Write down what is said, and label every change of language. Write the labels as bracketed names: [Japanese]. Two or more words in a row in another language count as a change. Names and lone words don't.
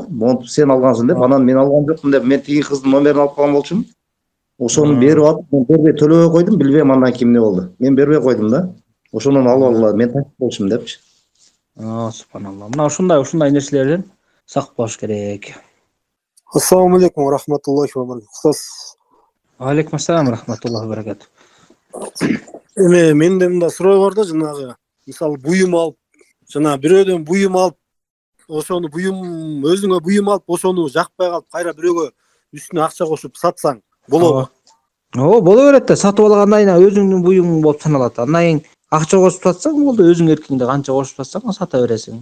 [Kyrgyz] Монтип сен алгансың деп, анан мен алган жокмун деп, мен тиги кыздын номерин алып калган болчумун. Ошону берип атып, мен бербей төлөбөй койдум, билбейм андан кийин эмне болду. Мен бербей койдум да. Ошондон алып алгыла, мен тартып болчумун депчи. Субханалла. Мына ушундай нерселерден сак болуш керек. [Arabic] السلام عليكم رحمة الله وبركاته. عليكم السلام رحمة الله وبركاته. [Kyrgyz] Менде мындай суроо бар да, жанагы мисалы буюм алып, жана бирөөдөн буюм алып, ошону өзүңө буюм алып, ошону жакпай калып, кайра бирөөгө үстүнө акча кошуп сатсаң болобу? Боло берет да. Сатып алгандан кийин өзүңдүн буюмуң болуп саналат. Андан кийин акча кошуп сатсаң болду, өзүң эркиңде канча кошуп сатсаң сата бересиң.